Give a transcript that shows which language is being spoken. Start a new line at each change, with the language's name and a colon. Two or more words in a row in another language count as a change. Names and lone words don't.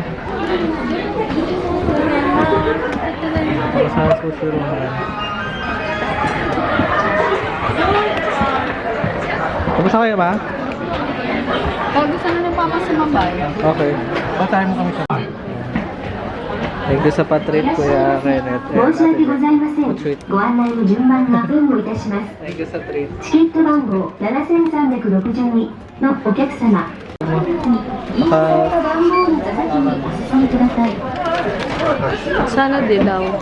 Filipino: Tapos na ang sushirohan. Tapos na kayo, ma? Gusto na ng papa sumabay. Okay. Batayin mo kami sa
English: Thank you
Filipino: sa patreat, Kuya Kenneth.
Japanese: 申し訳ございません。
Filipino: Patreat.
Japanese: ご案内の順番にアップをいたします。
English: Thank you
Filipino: sa treat.
Japanese: チケット番号7362のお客様。印刷された番号の座席にお進みください。
Filipino: Sana dilaw.